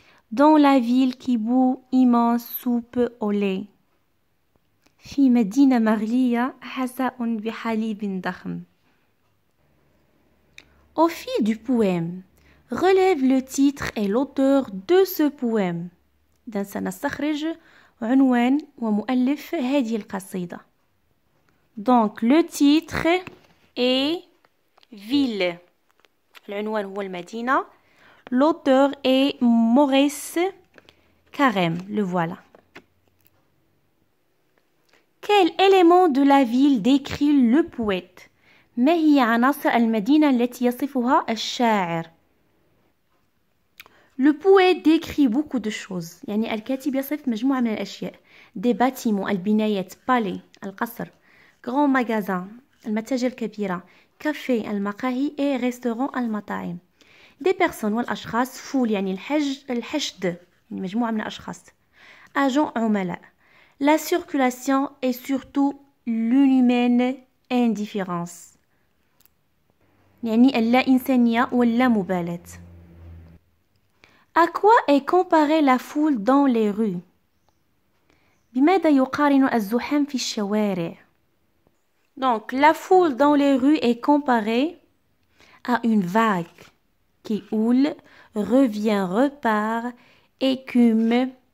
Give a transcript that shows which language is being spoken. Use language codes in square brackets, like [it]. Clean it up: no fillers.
[fr] Dans la ville qui bout immense soupe au lait. [ar] في مدينة مغلية حساء بحليب ضخم. [fr] Au fil du poème, relève le titre et l'auteur de ce poème. [ar] إذن سنستخرج عنوان ومؤلف هذه القصيدة. [fr] Donc le titre est ville. [ar] العنوان هو المدينة. [fr] L'auteur est Maurice Carême. Le voilà. Quel élément de la ville décrit le poète? [ar] ما هي عناصر المدينة التي يصفها الشاعر? [fr] Le poète décrit beaucoup de choses. [ar] يعني الكاتب يصف مجموعة من الأشياء. [fr] Des bâtiments, [ar] البنايات, [fr] palais, [ar] القصر, [fr] grand magasin, [ar] المتاجر الكبيرة, [fr] café, [ar] المقاهي, [fr] et restaurant, [ar] المطاعم. [fr] Des personnes [ar] والأشخاص, foule يعني الحشد, يعني مجموعة من الأشخاص. [fr] Agents, [ar] عملاء. [fr] La circulation et surtout l'inhumaine indifférence. [ar] يعني اللا إنسانية واللامبالاة. [fr] À quoi est comparée la foule dans les rues? [ar] بماذا يقارن الزحام في الشوارع? [fr] Donc, la foule dans les rues est comparée à une vague qui houle, revient, repart, écume,